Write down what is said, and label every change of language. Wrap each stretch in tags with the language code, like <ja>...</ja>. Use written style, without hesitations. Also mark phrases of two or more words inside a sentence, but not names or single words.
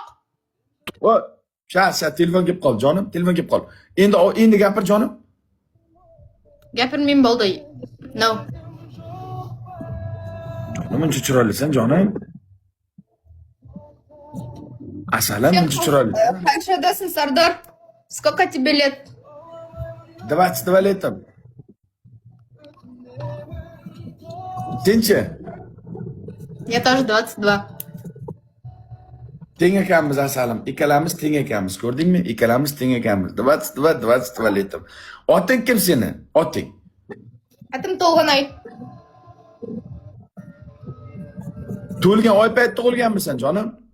<uz>Voy, sha telefon kelib qol, jonim, telefon kelib qol. Endi gapir, jonim. Gapirmang bo'ldi. No. Jonim, uncha chiroylisan, jonim. Asalan, uncha chiroyli. Qanchadasan, Sardor?</uz> <ru>Сколько тебе лет?</ru> <uz>22 letim. Senchi?</uz> <ru>Я тоже 22.</ru> <uz>Teng ekanmiz asalim. Ikkalamiz teng ekanmiz. Ko'rdingmi? Ikkalamiz teng ekanmiz. 22 letim. Oting kim seni? Oting. Atim To'lg'anay. Tug'ilgan oy payti tug'ilganmisan, jonim?</uz>